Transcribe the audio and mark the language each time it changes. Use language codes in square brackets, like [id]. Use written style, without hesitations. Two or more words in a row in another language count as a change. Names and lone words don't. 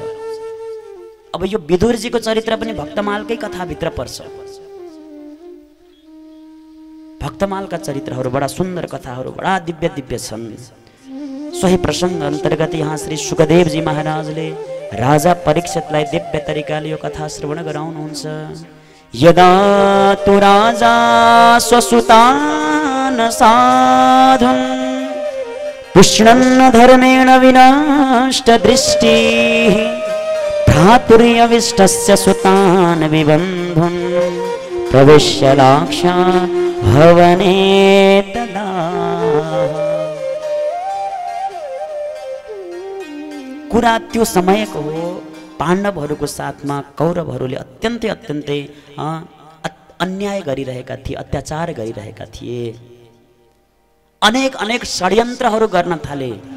[ne] अब यो विदुरजीको चरित्र पनि भक्तमालकै कथाभित्र पर्छ। भक्तमालका चरित्रहरू बडा सुन्दर कथाहरू, बडा दिव्य दिव्य छन्। सोही प्रसङ्ग अन्तर्गत यहाँ श्री सुखदेवजी महाराजले राजा परीक्षितलाई दिव्य तरिकाले यो कथा श्रवण गराउनुहुन्छ। [sa] यदा तु राजा स्वसुतान् साधुं पुष्णन् धर्मेण विनष्ट दृष्टिः भ्रातुर्यविष्टस्य सुतान् विबन्धुन् प्रविश्य लाक्षा भवने तदा। [ne] कुरा त्यो समयको हो। पाण्डवहरूको साथमा कौरवहरूले अत्यन्तै अत्यन्तै अन्याय गरिरहेका थिए, अत्याचार गरिरहेका थिए। अनेक अनेक षड्यन्त्रहरू गर्न थाले।